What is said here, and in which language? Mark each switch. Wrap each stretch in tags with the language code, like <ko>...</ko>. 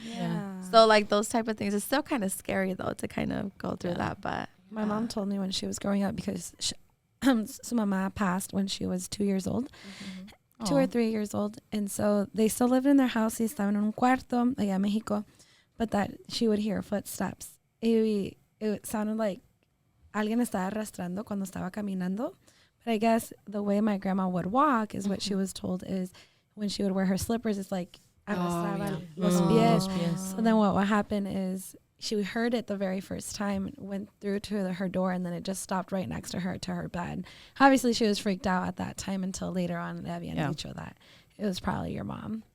<en>Yeah. So like those type of things, it's still kind of scary though to kind of go through that. But My mom told me when she was growing up, because</en> <es>su mamá</es> <en>passed when she was 2 years old, 2 or 3 years old. And so they still lived in their house.</en> <es>Y estaban en un cuarto allá en Mexico,</es> <en>but that she would hear footsteps.</en> <es>Y</es> <en>it sounded like</en> <es>alguien estaba arrastrando cuando estaba caminando.</es> <en>But I guess the way my grandma would walk is what she was told is when she would wear her slippers, it's like</en> <es>arrastraba los pies.</es> <en>So then what would happen is she heard it the very first time, went through to her door, and then it just stopped right next to her bed. Obviously, she was freaked out at that time until later on</en> <es>le habían dicho</es> <en>that it was probably your mom.</en>